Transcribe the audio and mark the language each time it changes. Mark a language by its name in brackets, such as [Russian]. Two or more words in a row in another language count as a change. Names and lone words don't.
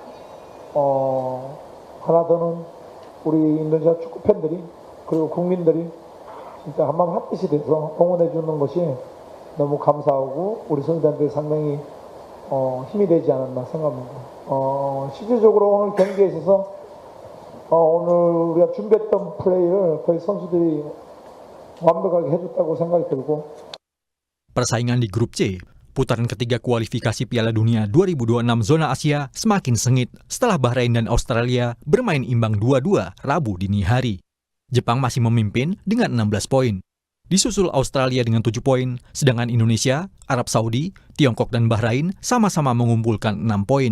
[Korean] 하나 더는 우리 인도네시아 축구 팬들이 그리고 국민들이 진짜 한마음 한뜻이 돼서 응원해 주는 것이 너무 감사하고 우리 선수들한테 상당히 힘이 되지 않았나 생각합니다. 실질적으로 오늘 경기에 있어서 오늘 우리가 준비했던 플레이를 거의 선수들이 완벽하게 해줬다고 생각이 들고. [Indonesian] Persaingan di Grup C, putaran ketiga kualifikasi Piala Dunia 2026 zona Asia semakin sengit setelah Bahrain dan Australia bermain imbang 2-2 Rabu dini hari. Jepang masih memimpin dengan 16 poin. Disusul Australia dengan 7 poin, sedangkan Indonesia, Arab Saudi, Tiongkok dan Bahrain sama-sama mengumpulkan 6 poin.